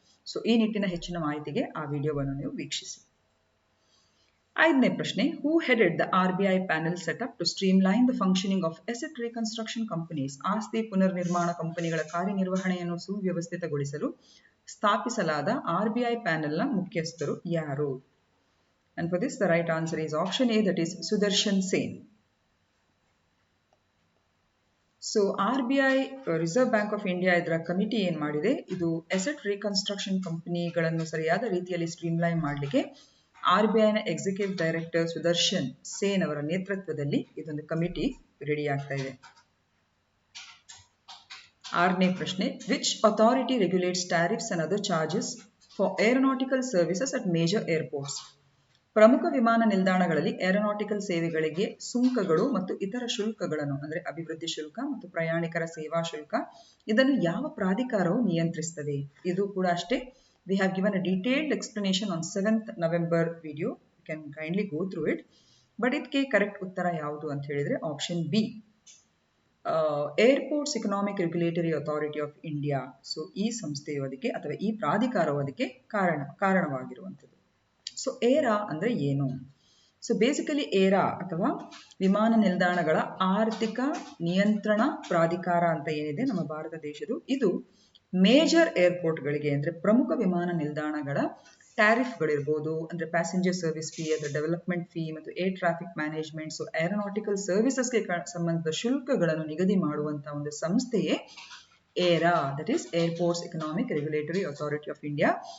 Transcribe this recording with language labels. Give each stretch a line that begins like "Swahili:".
Kannada: So ಈ ನಿಟ್ಟಿನ ಹೆಚ್ಚಿನ ಮಾಹಿತಿಗೆ ಆ ವಿಡಿಯೋವನ್ನು ನೀವು ವೀಕ್ಷಿಸಿ. 5ನೇ ಪ್ರಶ್ನೆ,
English: Who headed the RBI panel set up to streamline the functioning of asset reconstruction companies?
Kannada: ಆಸ್ತಿ ಪುನರ್ನಿರ್ಮಾಣ ಕಂಪನಿಗಳ ಕಾರ್ಯನಿರ್ವಹಣೆಯನ್ನು ಸುವ್ಯವಸ್ಥಿತಗೊಳಿಸಲು ಸ್ಥಾಪಿಸಲಾದ RBI ಪ್ಯಾನೆಲ್ನ ಮುಖ್ಯಸ್ಥರು ಯಾರು?
English: And for this the right answer is option A, that is Sudarshan Sen.
Kannada: So RBI reserve bank of India ಇದರ committee ಏನ್ ಮಾಡಿದೆ, ಇದು ಅಸೆಟ್ ರಿಕನ್ಸ್ಟ್ರಕ್ಷನ್ ಕಂಪನಿಗಳನ್ನು ಸರಿಯಾದ ರೀತಿಯಲ್ಲಿ ಸ್ಟ್ರೀಮ್ಲೈನ್ ಮಾಡಲಿಕ್ಕೆ RBIನ ಎಕ್ಸಿಕ್ಯೂಟಿವ್ ಡೈರೆಕ್ಟರ್ ಸುದರ್ಶನ್ ಸೇನ್ ಅವರ ನೇತೃತ್ವದಲ್ಲಿ ಇದೊಂದು ಕಮಿಟಿ ರೆಡಿ ಆಗ್ತಾ ಇದೆ. 6ನೇ ಪ್ರಶ್ನೆ,
English: Which authority regulates tariffs and other charges for aeronautical services at major airports?
Kannada: ಪ್ರಮುಖ ವಿಮಾನ ನಿಲ್ದಾಣಗಳಲ್ಲಿ ಏರೋನಾಟಿಕಲ್ ಸೇವೆಗಳಿಗೆ ಸುಂಕಗಳು ಮತ್ತು ಇತರ ಶುಲ್ಕಗಳನ್ನು, ಅಂದರೆ ಅಭಿವೃದ್ಧಿ ಶುಲ್ಕ ಮತ್ತು ಪ್ರಯಾಣಿಕರ ಸೇವಾ ಶುಲ್ಕ, ಇದನ್ನು ಯಾವ ಪ್ರಾಧಿಕಾರವು ನಿಯಂತ್ರಿಸುತ್ತದೆ? ಇದು ಕೂಡ ಅಷ್ಟೇ,
English: we have given a detailed explanation on 7th November video. You can kindly go through it. But
Kannada: ಇದಕ್ಕೆ ಕರೆಕ್ಟ್ ಉತ್ತರ ಯಾವುದು ಅಂತ ಹೇಳಿದ್ರೆ option B, airports economic regulatory authority of India. So ಈ ಸಂಸ್ಥೆಯು ಅದಕ್ಕೆ ಅಥವಾ ಈ ಪ್ರಾಧಿಕಾರವು ಅದಕ್ಕೆ ಕಾರಣವಾಗಿರುವಂಥದ್ದು. ಸೊ ಏರಾ ಅಂದ್ರೆ ಏನು? ಸೊ ಬೇಸಿಕಲಿ ಏರಾ ಅಥವಾ ವಿಮಾನ ನಿಲ್ದಾಣಗಳ ಆರ್ಥಿಕ ನಿಯಂತ್ರಣ ಪ್ರಾಧಿಕಾರ ಅಂತ ಏನಿದೆ ನಮ್ಮ ಭಾರತ ದೇಶದ್ದು, ಇದು ಮೇಜರ್ ಏರ್ಪೋರ್ಟ್ಗಳಿಗೆ ಅಂದರೆ ಪ್ರಮುಖ ವಿಮಾನ ನಿಲ್ದಾಣಗಳ ಟ್ಯಾರಿಫ್ಗಳಿರ್ಬೋದು, ಅಂದರೆ ಪ್ಯಾಸೆಂಜರ್ ಸರ್ವಿಸ್ ಫೀ, ಅದರ ಡೆವಲಪ್ಮೆಂಟ್ ಫೀ ಮತ್ತು air traffic management, so aeronautical ಸರ್ವಿಸಸ್ಗೆ ಸಂಬಂಧಿಸಿದ ಶುಲ್ಕಗಳನ್ನು ನಿಗದಿ ಮಾಡುವಂತಹ ಒಂದು ಸಂಸ್ಥೆಯೇ Era, that is airports economic regulatory authority of India.